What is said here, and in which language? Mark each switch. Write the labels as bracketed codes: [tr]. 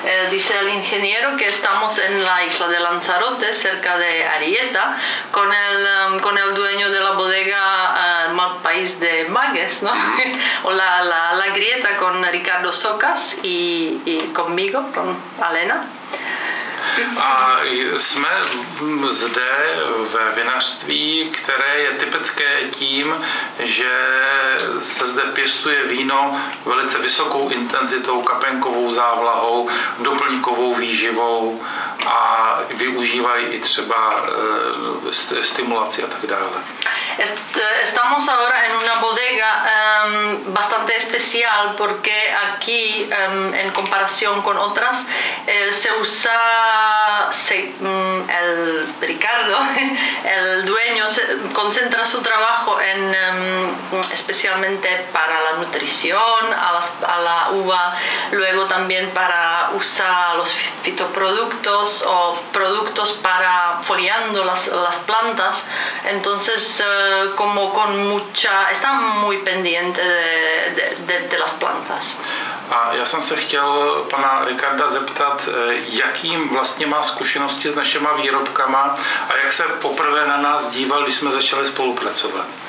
[es] Dice el ingeniero que estamos en la isla de Lanzarote, cerca de Arieta, con el dueño de la bodega País de Magues, ¿no? O la Grieta, con Ricardo Socas y conmigo, con Alena. [cs] A jsme zde ve vinařství, které je typické tím, že se zde pěstuje víno velice vysokou intenzitou, kapenkovou závlahou, doplňkovou výživou a využívají i třeba stimulaci a tak dále. [es] Estamos ahora en una bodega bastante especial porque aquí, en comparación con otras, se usa el Ricardo, el dueño, concentra su trabajo especialmente para la nutrición, a la uva, luego también para usar los fitoproductos o productos para foliando las plantas. Entonces, como está muy pendiente de las plantas. [cs] A já jsem se chtěl pana Ricarda zeptat, jakým vlastně má zkušenosti s našima výrobkama a jak se poprvé na nás díval, když jsme začali spolupracovat.